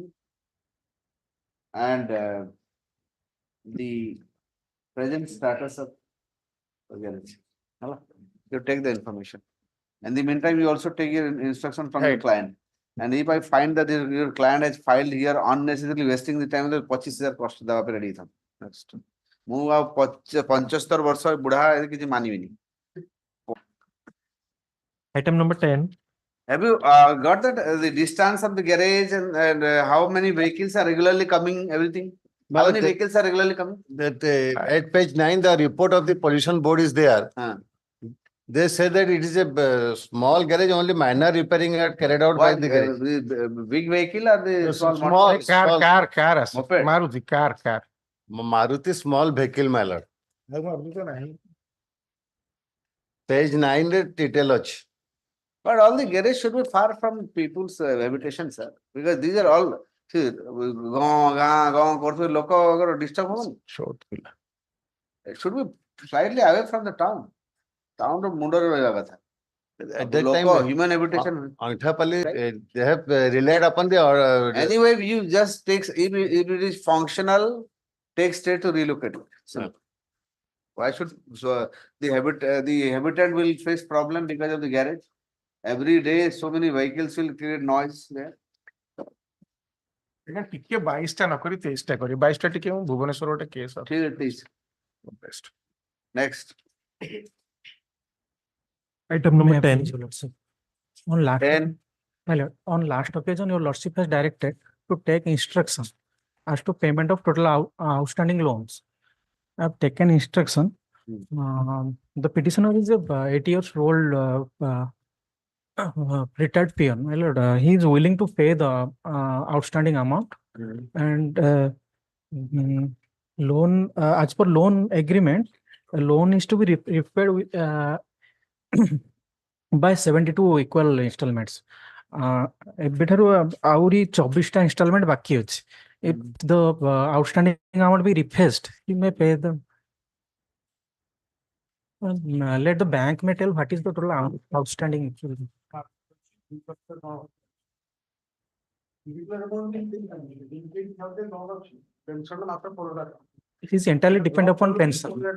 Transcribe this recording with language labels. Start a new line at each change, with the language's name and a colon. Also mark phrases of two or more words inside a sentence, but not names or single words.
English: And the present status of the garage. You take the information. In the meantime, you also take your instruction from your client. And if I find that your client has filed here unnecessarily wasting the time, then 25,000 cost
Odia: ଦେବା ପାଇଁ
English: ready ଥାଉ।
Odia: Next. ମୁଁ ଆଉ 75 ବର୍ଷ ବୁଢା କିଛି ମାନିବିନି।
English: Item number 10. Have you got that the distance of the garage and how many vehicles are regularly coming, everything? How many vehicles are regularly coming? That at page 9, the report of the pollution board is there. They say that it is a small garage, only minor repairing are carried out by the garage. Big vehicle or the small car Moped? Maruti car Maruti small vehicle, my lord.
Odia: Page 9 ରେ detail ଅଛି.
English: But all the garage should be far from people's habitation, sir, because these are all
Odia: କରୁଥିବା ଲୋକଙ୍କର disturb ହବନି?
English: It should be slightly away from the town.
Odia: Town ର ମୁଣ୍ଡରେ ରହିବା କଥା।
English: At that time, human habitation. Anthapalli, they have relied upon the Anyway, you just takes if it is functional, take straight to relocate it. Simple. Why should the habitat will face problem because of the garage? Every day, so many vehicles will create noise there.
Odia: ଟିକେ 22ଟା ନକରି 23ଟା କରି 22ଟା ଟିକେ ମୁଁ ଭୁବନେଶ୍ୱର ଗୋଟେ କେସ୍ ଅଛି। ଠିକ ଅଛି। Next.
English: Item number 10. On last 10. My lord, on last occasion, your lordship has directed to take instruction as to payment of total outstanding loans. I have taken instruction. The petitioner is a 80 years old retired peon. My lord, he is willing to pay the outstanding amount and loan as per loan agreement, a loan is to be repaid with by 72 equal installments.
Odia: ଏବେଠାରୁ ଆହୁରି 24ଟା installment ବାକି ଅଛି.
English: If the outstanding amount be refaced, you may pay them. Let the bank may tell what is the total outstanding. It is entirely depend upon pension.